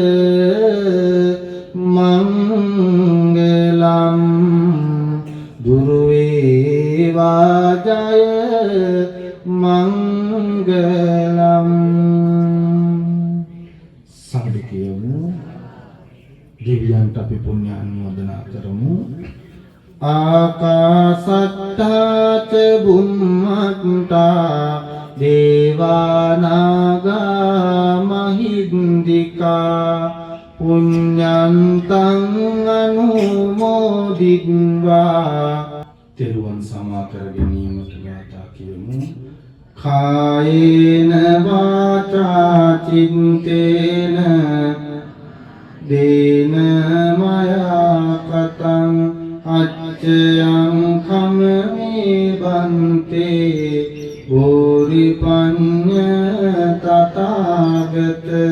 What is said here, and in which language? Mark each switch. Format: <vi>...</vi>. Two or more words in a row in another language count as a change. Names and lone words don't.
<si>මංගලම් දුරු වේවා ජය මංගලම් සම්පිතියමු දිව්‍යයන්ට අපි පුණ්‍ය අනුමෝදනා කරමු</si> <pi>ආකාසට්ටා ච බුම්මට්ටා දේවානාගා මහින්దికා පුඤ්ඤන්තං අනුමෝදිත්වා</pi> <si>තෙරුවන් සමා කර ගැනීමට ගාථා කියමු</si> <pi>කායේන වාචා චිත්තේන දේන මයා කතං අච්චයං කමමේ බන්තේ බෝරිපඤ්ඤ තථාගත</pi>